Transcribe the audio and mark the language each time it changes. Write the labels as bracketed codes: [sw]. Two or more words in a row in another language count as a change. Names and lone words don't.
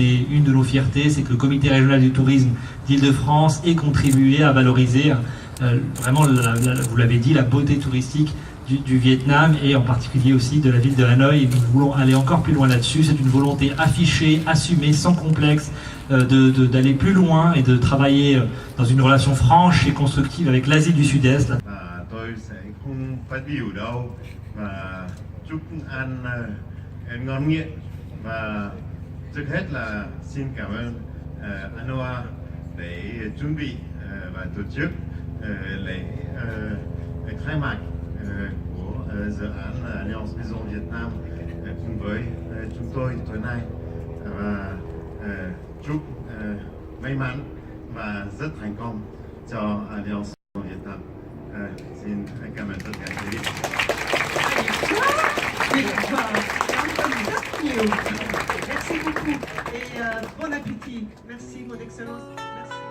[fr] Et une de nos fiertés, c'est que le comité régional du tourisme d'Île-de-France ait contribué à valoriser vraiment, vous l'avez dit, la beauté touristique du Vietnam et en particulier aussi de la ville de Hanoï. Et nous voulons aller encore plus loin là-dessus. C'est une volonté affichée, assumée, sans complexe, d'aller plus loin et de travailler dans une relation franche et constructive avec l'Asie du Sud-Est. [vi] Tôi sẽ không phát biểu đâu và chúc ăn ngon miệng, và trước hết là xin cảm ơn Anoa để chuẩn bị và tổ chức lễ khai mạc của dự án Alliance Maison Vietnam cùng với chúng tôi tối nay, và chúc may mắn và rất thành công cho Alliance Maison Vietnam. Xin cảm ơn tất cả quý vị. [fr] Merci beaucoup et bon appétit. Merci, mon excellence. Merci.